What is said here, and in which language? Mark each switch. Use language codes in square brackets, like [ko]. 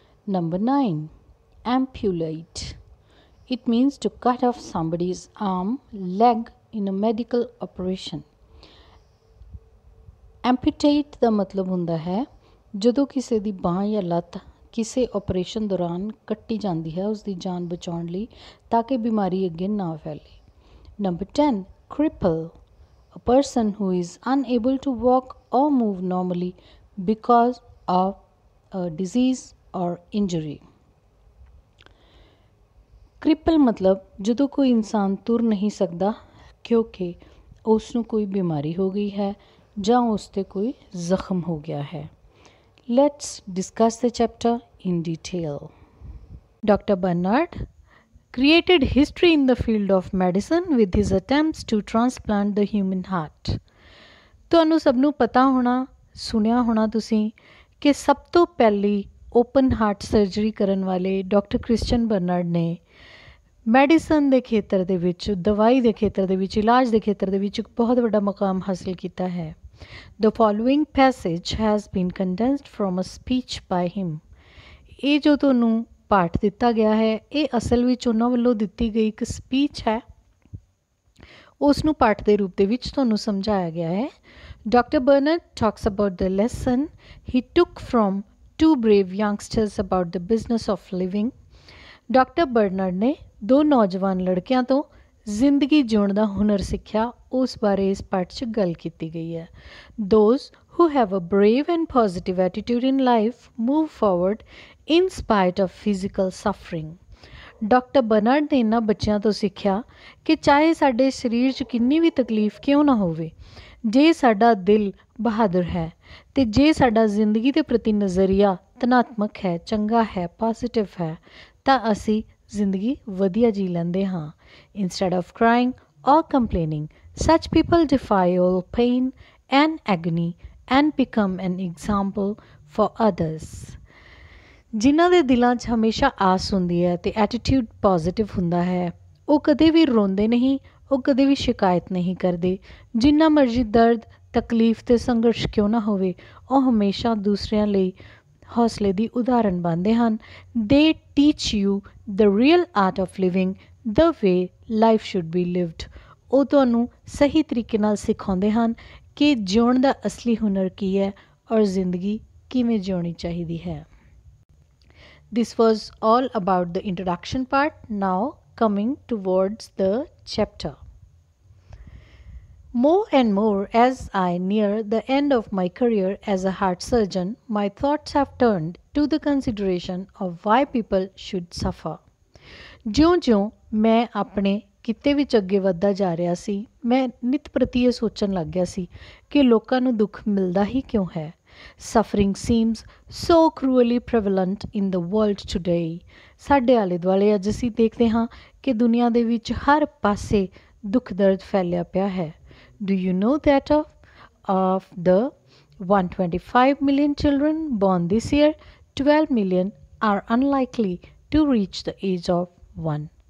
[en] Number 9, amputate. It means to cut off somebody's arm, leg in a medical operation. [pa] Amputate ਦਾ ਮਤਲਬ ਹੁੰਦਾ ਹੈ ਜਦੋਂ ਕਿਸੇ ਦੀ ਬਾਂਹ ਜਾਂ ਲੱਤ ਕਿਸੇ ਆਪਰੇਸ਼ਨ ਦੌਰਾਨ ਕੱਟੀ ਜਾਂਦੀ ਹੈ ਉਸ ਦੀ ਜਾਨ ਬਚਾਉਣ ਲਈ ਤਾਂ ਕਿ ਬਿਮਾਰੀ ਅੱਗੇ ਨਾ ਫੈਲੇ। [en] Number 10, cripple. A person who is unable to walk or move normally because of a disease or injury. [pa] ਕ੍ਰਿਪਲ ਮਤਲਬ ਜਦੋਂ ਕੋਈ ਇਨਸਾਨ ਤੁਰ ਨਹੀਂ ਸਕਦਾ ਕਿਉਂਕਿ ਉਸ ਨੂੰ ਕੋਈ ਬਿਮਾਰੀ ਹੋ ਗਈ ਹੈ ਜਾਂ ਉਸ 'ਤੇ ਕੋਈ ਜ਼ਖਮ ਹੋ ਗਿਆ ਹੈ। [en] Let's discuss the chapter in detail. Doctor Barnard created history in the field of medicine with his attempts to transplant the human heart. [pa] ਤੁਹਾਨੂੰ ਸਭ ਨੂੰ ਪਤਾ ਹੋਣਾ, ਸੁਣਿਆ ਹੋਣਾ ਤੁਸੀਂ ਕਿ ਸਭ ਤੋਂ ਪਹਿਲੀ ਓਪਨ ਹਾਰਟ ਸਰਜਰੀ ਕਰਨ ਵਾਲੇ ਡਾਕਟਰ ਕ੍ਰਿਸਚੀਅਨ ਬਰਨਾਰਡ ਨੇ ਮੈਡੀਸਨ ਦੇ ਖੇਤਰ ਦੇ ਵਿੱਚ, ਦਵਾਈ ਦੇ ਖੇਤਰ ਦੇ ਵਿੱਚ, ਇਲਾਜ ਦੇ ਖੇਤਰ ਦੇ ਵਿੱਚ ਇੱਕ ਬਹੁਤ ਵੱਡਾ ਮੁਕਾਮ ਹਾਸਿਲ ਕੀਤਾ ਹੈ। [en] The following passage has been condensed from a speech by him. [pa] ਇਹ ਜੋ ਤੁਹਾਨੂੰ ਪਾਠ ਦਿੱਤਾ ਗਿਆ ਹੈ ਇਹ ਅਸਲ ਵਿੱਚ ਉਹਨਾਂ ਵੱਲੋਂ ਦਿੱਤੀ ਗਈ ਇੱਕ ਸਪੀਚ ਹੈ। ਉਸ ਨੂੰ ਪਾਠ ਦੇ ਰੂਪ ਦੇ ਵਿੱਚ ਤੁਹਾਨੂੰ ਸਮਝਾਇਆ ਗਿਆ ਹੈ। [en] Dr. Bernard talks about the lesson he took from two brave youngsters about the business of living. [pa] Doctor Bernard ਨੇ ਦੋ ਨੌਜਵਾਨ ਲੜਕਿਆਂ ਤੋਂ ਜ਼ਿੰਦਗੀ ਜਿਉਣ ਦਾ ਹੁਨਰ ਸਿੱਖਿਆ, ਉਸ ਬਾਰੇ ਇਸ ਪਾਠ 'ਚ ਗੱਲ ਕੀਤੀ ਗਈ ਹੈ। [en] Those who have a brave and positive attitude in life move forward in spite of physical suffering. [pa] Doctor Bernard ਨੇ ਇਹਨਾਂ ਬੱਚਿਆਂ ਤੋਂ ਸਿੱਖਿਆ ਕਿ ਚਾਹੇ ਸਾਡੇ ਸਰੀਰ 'ਚ ਕਿੰਨੀ ਵੀ ਤਕਲੀਫ ਕਿਉਂ ਨਾ ਹੋਵੇ, ਜੇ ਸਾਡਾ ਦਿਲ ਬਹਾਦਰ ਹੈ ਅਤੇ ਜੇ ਸਾਡਾ ਜ਼ਿੰਦਗੀ ਦੇ ਪ੍ਰਤੀ ਨਜ਼ਰੀਆ ਧਨਾਤਮਕ ਹੈ, ਚੰਗਾ ਹੈ, ਪੋਜ਼ੀਟਿਵ ਹੈ ਤਾਂ ਅਸੀਂ ਜ਼ਿੰਦਗੀ ਵਧੀਆ ਜੀ ਲੈਂਦੇ ਹਾਂ। [en] Instead of crying or complaining, such people defy all pain and agony and become an example for others. [pa] ਜਿਨ੍ਹਾਂ ਦੇ ਦਿਲਾਂ 'ਚ ਹਮੇਸ਼ਾ ਆਸ ਹੁੰਦੀ ਹੈ ਅਤੇ ਐਟੀਟਿਊਡ ਪੋਜ਼ਿਟਿਵ ਹੁੰਦਾ ਹੈ, ਉਹ ਕਦੇ ਵੀ ਰੋਂਦੇ ਨਹੀਂ, ਉਹ ਕਦੇ ਵੀ ਸ਼ਿਕਾਇਤ ਨਹੀਂ ਕਰਦੇ। ਜਿੰਨਾ ਮਰਜ਼ੀ ਦਰਦ, ਤਕਲੀਫ ਅਤੇ ਸੰਘਰਸ਼ ਕਿਉਂ ਨਾ ਹੋਵੇ, ਉਹ ਹਮੇਸ਼ਾ ਦੂਸਰਿਆਂ ਲਈ ਹੌਸਲੇ ਦੀ ਉਦਾਹਰਨ ਬਣਦੇ ਹਨ। [en] They teach you the real art of living the way life should be lived. [pa] ਉਹ ਤੁਹਾਨੂੰ ਸਹੀ ਤਰੀਕੇ ਨਾਲ ਸਿਖਾਉਂਦੇ ਹਨ ਕਿ ਜਿਉਣ ਦਾ ਅਸਲੀ ਹੁਨਰ ਕੀ ਹੈ ਔਰ ਜ਼ਿੰਦਗੀ ਕਿਵੇਂ ਜਿਉਣੀ ਚਾਹੀਦੀ ਹੈ। [en] This was all about the introduction part. Now coming towards the chapter. More and more as I near the end of my career as a heart surgeon, my thoughts have turned to the consideration of why people should suffer. [pa] ਜਿਉਂ-ਜਿਉਂ ਮੈਂ ਆਪਣੇ ਕਿੱਤੇ ਵਿੱਚ ਅੱਗੇ ਵੱਧਦਾ ਜਾ ਰਿਹਾ ਸੀ, ਮੈਂ ਨਿਤ ਪ੍ਰਤੀ ਇਹ ਸੋਚਣ ਲੱਗ ਗਿਆ ਸੀ ਕਿ ਲੋਕਾਂ ਨੂੰ ਦੁੱਖ ਮਿਲਦਾ ਹੀ ਕਿਉਂ ਹੈ। [en] Suffering seems so cruelly prevalent in the world today. [pa] ਸਾਡੇ ਆਲੇ ਦੁਆਲੇ ਅੱਜ ਅਸੀਂ ਦੇਖਦੇ ਹਾਂ ਕਿ ਦੁਨੀਆ ਦੇ ਵਿੱਚ ਹਰ ਪਾਸੇ ਦੁੱਖ ਦਰਦ ਫੈਲਿਆ ਪਿਆ ਹੈ। [en] Do you know that of the 125 million children born this year, 12 million are unlikely to reach the age of 1?